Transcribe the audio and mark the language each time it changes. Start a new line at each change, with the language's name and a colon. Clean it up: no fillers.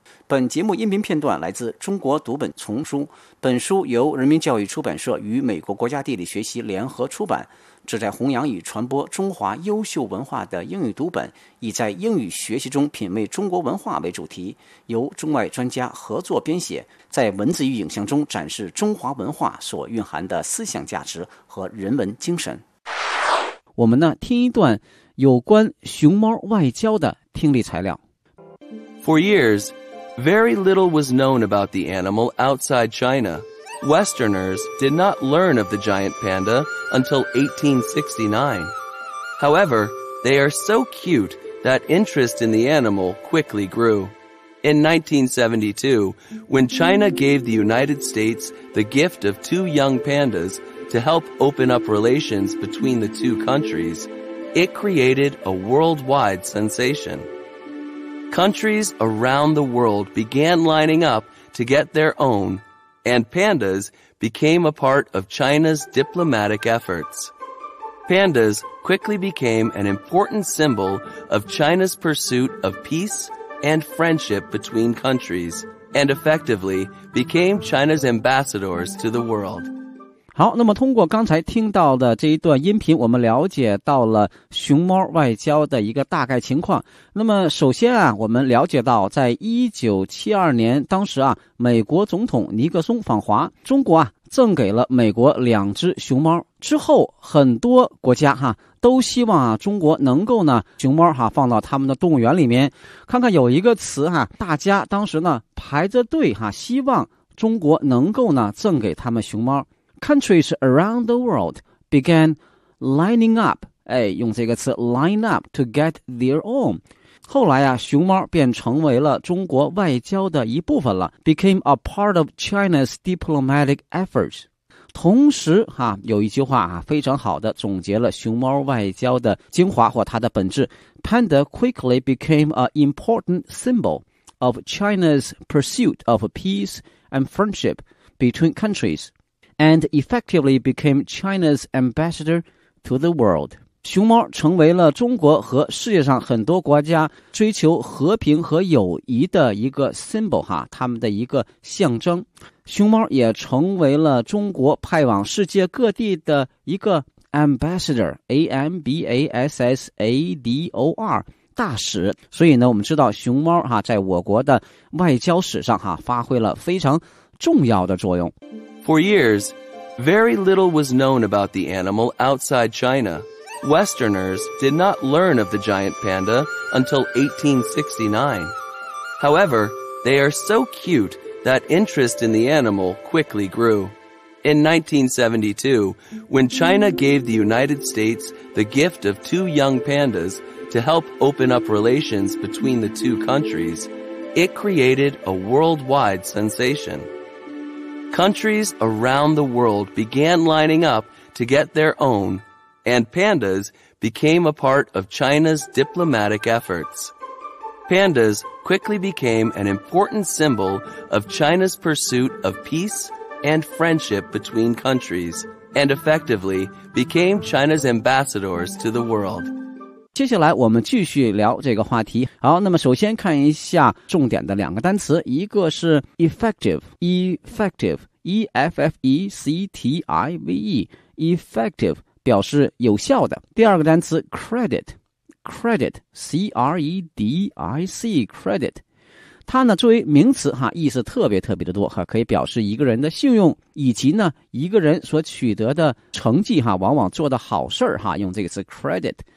Chinese: 本节目音频片段来自中国读本丛书，本书由人民教育出版社与美国国家地理学习联合出版，旨在弘扬与传播中华优秀文化的英语读本，以在英语学习中品味中国文化为主题，由中外专家合作编写，在文字与影像中展示中华文化所蕴含的思想价值和人文精神。我们呢，听一段有关熊猫外交的听力材料。
English: For years,Very little was known about the animal outside China. Westerners did not learn of the giant panda until 1869. However, they are so cute that interest in the animal quickly grew. In 1972, when China gave the United States the gift of two young pandas to help open up relations between the two countries, it created a worldwide sensation. Countries around the world began lining up to get their own, and pandas became a part of China's diplomatic efforts. Pandas quickly became an important symbol of China's pursuit of peace and friendship between countries, and effectively became China's ambassadors to the world.
Chinese: 好，那么通过刚才听到的这一段音频，我们了解到了熊猫外交的一个大概情况。那么首先啊，我们了解到在1972年，当时啊，美国总统尼克松访华，中国啊，赠给了美国两只熊猫。之后很多国家哈，都希望啊，中国能够呢，熊猫哈，放到他们的动物园里面。看看有一个词哈，大家当时呢，排着队哈，希望中国能够呢，赠给他们熊猫。
English: Countries around the world began lining up,
Chinese: 哎，用这个词
English: line up to get their own.
Chinese: 后来啊，熊猫便成为了中国外交的一部分了
English: became a part of China's diplomatic efforts.
Chinese: 同时哈，有一句话啊，非常好的总结了熊猫外交的精华或它的本质
English: Panda quickly became an important symbol of China's pursuit of peace and friendship between countriesAnd effectively became China's ambassador to the world.
Chinese: 熊猫成为了中国和世界上很多国家追求和平和友谊的一个 symbol 哈，他们的一个象征。熊猫也成为了中国派往世界各地的一个 ambassador, A-M-B-A-S-S-A-D-O-R, 大使。所以呢，我们知道熊猫哈，在我国的外交史上哈，发挥了非常重要的作用。
English: For years, very little was known about the animal outside China. Westerners did not learn of the giant panda until 1869. However, they are so cute that interest in the animal quickly grew. In 1972, when China gave the United States the gift of two young pandas to help open up relations between the two countries, it created a worldwide sensation. Countries around the world began lining up to get their own, and pandas became a part of China's diplomatic efforts. Pandas quickly became an important symbol of China's pursuit of peace and friendship between countries, and effectively became China's ambassadors to the world.
Chinese: 接下来我们继续聊这个话题。好，那么首先看一下重点的两个单词，一个是 effective, effective, 表示有效的。第二个单词 credit, 它呢作为名词哈，意思特别特别的多哈，可以表示一个人的信用，以及呢一个人所取得的成绩哈，往往做的好事哈，用这个词 credit。